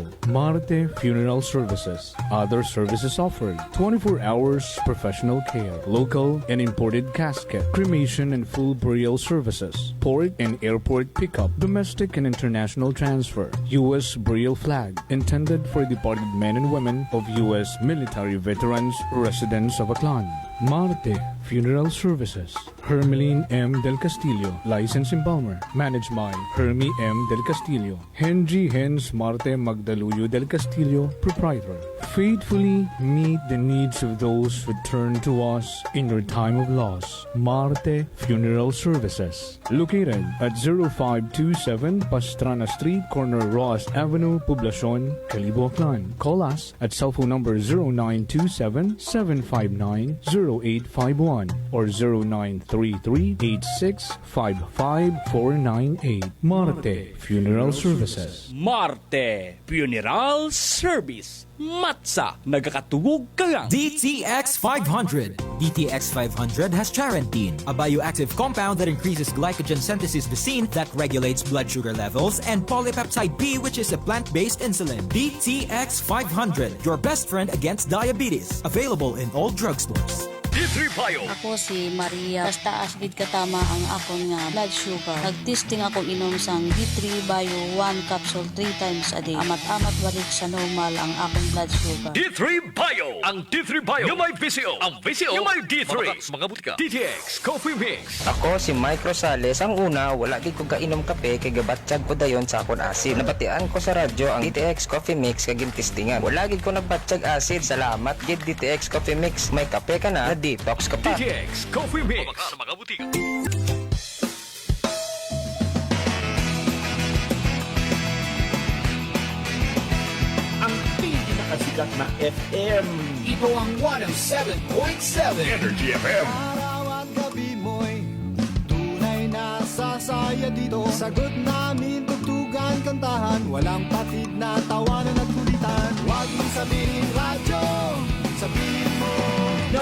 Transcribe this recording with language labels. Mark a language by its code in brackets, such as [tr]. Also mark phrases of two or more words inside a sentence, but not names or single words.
[en] Marte Funeral Services. Other services offered: 24 hours professional care, local and imported casket, cremation and full burial services, port and airport pickup, domestic and international transfer, U.S. burial flag, intended for departed men and women of U.S. military veterans residents of Aklan. Marte Funeral Services. Hermeline M. Del Castillo, License Embalmer. Managed by Hermie M. Del Castillo. Henry Hens Marte Magdaluyo Del Castillo, Proprietor. Faithfully meet the needs of those who turn to us in your time of loss. Marte Funeral Services. Located at 0527 Pastrana Street, corner Ross Avenue, Poblacion, Calibo, Aklan. Call us at cell phone number 0927-759-0851 or 0933-8655-498. Marte Funeral Services. Marte Funeral Service. [hil] Matsa, nagakatugog ka lang. [en] DTX 500. DTX 500 has Charantine, a bioactive compound that increases glycogen synthesis vacine that regulates blood sugar levels, and polypeptide B, which is a plant-based insulin. DTX 500, your best friend against diabetes. Available in all drugstores. D3 Bio. [hil] Ako si Maria. Taas gid katama ang akon nga blood sugar. Nagtesting ako inom sang D3 Bio [en] 1 capsule 3 times a day. [hil] Amat-amat balik sa normal ang akong blood sugar. D3 Bio. Ang D3 Bio yung may VCO. Ang VCO yung may D3. Mga butika. DTX Coffee Mix. Ako si Mike Rosales. Ang una, wala gid ko kainom kape kay gabatsyag ko dayon sa akon acid. Nabatian ko sa radyo ang DTX Coffee Mix kay gintistingan. Wala gid ko nagbatsyag acid. Salamat gid DTX Coffee Mix. May kape ka na, detox ka pa. DTX Coffee Mix. Sa mga butika. [tl] Ang pinakasikat na FM. Ito ang 107.7 Energy FM. Araw at gabi mo'y tunay na sasaya dito. Sagot namin, tugtugan, kantahan. Walang patid na tawanan at kulitan. Huwag mong sabihin radyo, sabihin mo